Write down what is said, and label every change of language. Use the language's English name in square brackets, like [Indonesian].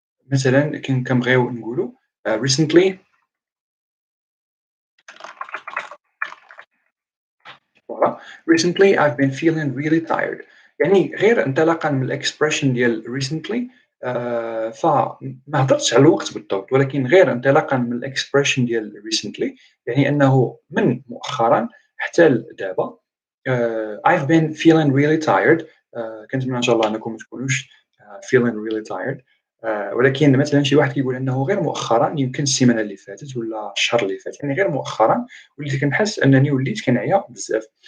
[Arabic] مثلا كنبغيو نقولوا recently. [English] Recently I've been feeling really tired. [Arabic] يعني غير انطلاقًا من الexpression ديال recently فما هضرتش على الوقت بالضبط، ولكن غير انطلاقًا من الexpression ديال recently يعني أنه من مؤخرًا حتى لدابا [English] I've been feeling really tired [Arabic] كنتمنى إن شاء الله أنكم ما تكونوش [English] feeling really tired [Arabic] ولكن مثلًا شي واحد كيقول أنه غير مؤخرًا يمكن السيمانة اللي فاتت والّا الشهر اللي فات، يعني غير مؤخرًا وليت كنحس أنني وليت كنعيا بزاف.